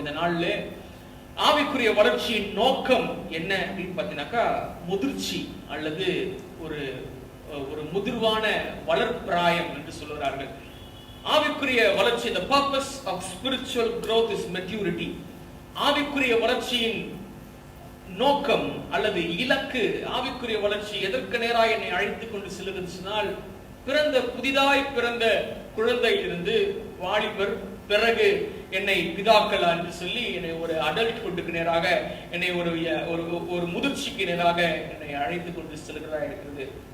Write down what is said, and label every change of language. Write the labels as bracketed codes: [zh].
[ta] இந்த நாளிலே ஆவிக்குரிய வளர்ச்சியின் நோக்கம் என்ன அப்படின்னு பார்த்தீங்கன்னாக்கா, முதிர்ச்சி அல்லது ஒரு முதிர்வான வளர்ப்பிராயம் என்று சொல்லுகிறார்கள். ஆவிக்குரிய வளர்ச்சி, [en] the purpose of spiritual growth is maturity. [ta] ஆவிக்குரிய வளர்ச்சியின் நோக்கம் அல்லது இலக்கு, ஆவிக்குரிய வளர்ச்சி எதற்கு நேராக என்னை அழைத்துக் கொண்டு செல்லுகின்றால், புதிதாய் பிறந்த குழந்தையிலிருந்து வாலிபர், பிறகு என்னை பிதாக்கள் என்று சொல்லி என்னை ஒரு அடல்ட் கொண்டுக்கு நேராக, என்னை ஒரு முதிர்ச்சிக்கு நேராக என்னை அழைத்துக் கொண்டு செல்கிறதா இருக்கிறது.